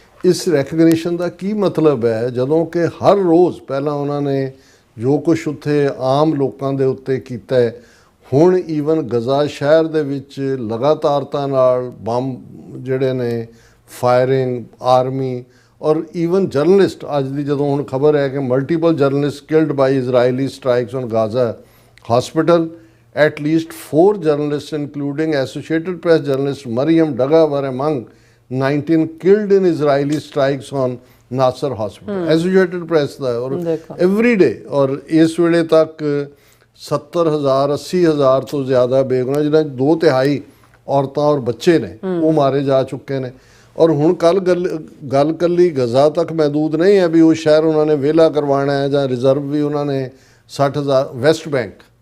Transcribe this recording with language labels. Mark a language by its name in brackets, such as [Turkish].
[Punjabi] ਇਸ ਰੈਕਗਨੀਸ਼ਨ ਦਾ ਕੀ ਮਤਲਬ ਹੈ ਜਦੋਂ ਕਿ ਹਰ ਰੋਜ਼ ਪਹਿਲਾਂ ਉਹਨਾਂ ਨੇ ਜੋ ਕੁਛ ਉੱਥੇ ਆਮ ਲੋਕਾਂ ਦੇ ਉੱਤੇ ਕੀਤਾ ਹੈ ਹੁਣ ਈਵਨ ਗਜ਼ਾ ਸ਼ਹਿਰ ਦੇ ਵਿੱਚ ਲਗਾਤਾਰਤਾ ਨਾਲ ਬੰਬ ਜਿਹੜੇ ਨੇ ਫਾਇਰਿੰਗ, ਆਰਮੀ ਔਰ ਈਵਨ ਜਰਨਲਿਸਟ, ਅੱਜ ਦੀ ਜਦੋਂ ਹੁਣ ਖਬਰ ਹੈ ਕਿ [English] Multiple journalist killed by Israeli strikes on Gaza hospital. At least 4 journalists, including Associated Press journalist Mariam Daga, were among 19 killed in Israeli strikes on Nasser hospital. [Punjabi] Associated Press ਦਾ ਔਰ every day, ਔਰ ਇਸ ਵੇਲੇ ਤੱਕ 70,000 80,000 ਤੋਂ ਜ਼ਿਆਦਾ ਬੇਗੁਨਾਹ, ਜਿਹਨਾਂ 2/3 ਔਰਤਾਂ ਔਰ ਬੱਚੇ ਨੇ, ਉਹ ਮਾਰੇ ਜਾ ਚੁੱਕੇ ਨੇ। ਔਰ ਹੁਣ ਗੱਲ ਕੱਲੀ ਗਜ਼ਾ ਤੱਕ ਮਹਿਦੂਦ ਨਹੀਂ ਹੈ ਵੀ ਉਹ ਸ਼ਹਿਰ ਉਹਨਾਂ ਨੇ ਵਿਹਲਾ ਕਰਵਾਉਣਾ ਹੈ ਜਾਂ ਰਿਜ਼ਰਵ ਵੀ ਉਹਨਾਂ ਨੇ 60,000 ਵੈਸਟ ਬੈਂਕ।